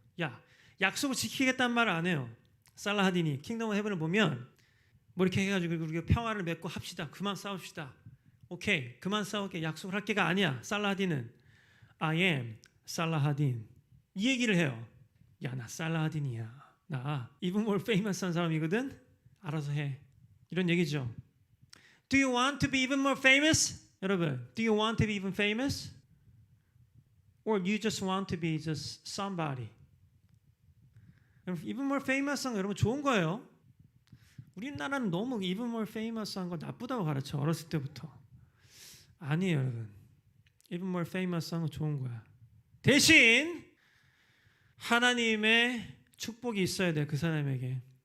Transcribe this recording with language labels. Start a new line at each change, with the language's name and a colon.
Korean: 야 약속을 지키겠다는 말을 안 해요. 살라하딘이 킹덤 오브 헤븐을 보면 뭐 이렇게 해가지고 우리가 평화를 맺고 합시다. 그만 싸웁시다. 오케이 그만 싸울게. 약속을 할 게가 아니야. 살라하딘은
English: I am
Korean: 살라하딘. 이 얘기를 해요. 야 나 살라하딘이야. 나
English: even more famous
Korean: 한 사람이거든. 알아서 해. 이런 얘기죠.
English: Do you want to be even more famous?
Korean: 여러분,
English: do you want to be even famous? Or you just want to be just somebody? even more famous
Korean: 한 거 여러분 좋은 거예요. 우리나라는 너무 even more famous한 거 나쁘다고 가르쳐. 어렸을 때부터. 아니에요, 여러분.
English: even more famous
Korean: 한 거 좋은 거야. 대신 하나님의 축복이 있어야 돼. 그 사람에게.